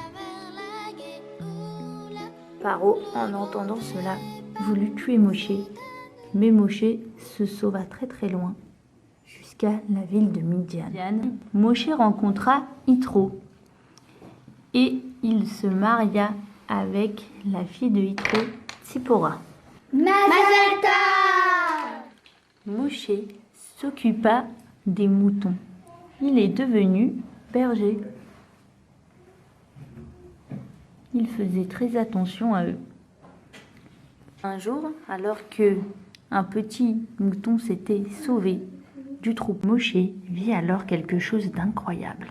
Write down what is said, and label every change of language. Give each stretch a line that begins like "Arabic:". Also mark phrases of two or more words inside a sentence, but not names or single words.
French: Paro, en entendant cela, voulut tuer Moshe, mais Moshe se sauva très très loin, jusqu'à la ville de Midian. Moshe rencontra Yitro et il se maria avec la fille de Yitro, Tzipora.
Hebrew: מזל טוב!
French: Moshe s'occupa des moutons. Il est devenu berger. Il faisait très attention à eux. Un jour, alors que un petit mouton s'était sauvé du troupeau, Moshe vit alors quelque chose d'incroyable.